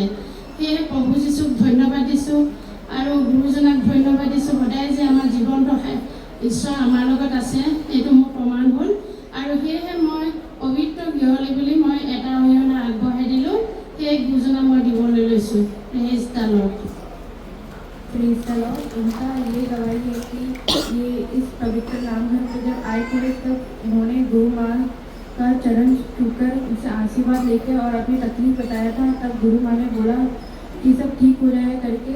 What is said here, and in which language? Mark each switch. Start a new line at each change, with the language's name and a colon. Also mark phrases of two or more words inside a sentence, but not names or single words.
Assamese: সেয়ে প্ৰভু যীশুক ধন্যবাদ দিছোঁ আৰু গুৰুজনাক ধন্যবাদ দিছোঁ। সদায় যে আমাৰ জীৱনটো ঈশ্বৰ আমাৰ লগত আছে এইটো মোৰ প্ৰমাণ হ'ল। আৰু সেয়েহে মই পবিত্ৰ গৃহলৈ বুলি মই এটা অৰিহণা আগবঢ়াই দিলোঁ। সেই গুৰুজনা মই দিবলৈ লৈছোঁ।
English: Praise the Lord.
Hindi: उनका ये गवाही है कि ये इस पवित्र नामघर में जब आए थे तब उन्होंने गुरु माँ का चरण छूकर उनसे आशीर्वाद लेके और अपनी तकलीफ बताया था। तब गुरु माँ ने बोला कि सब ठीक हो जाए करके।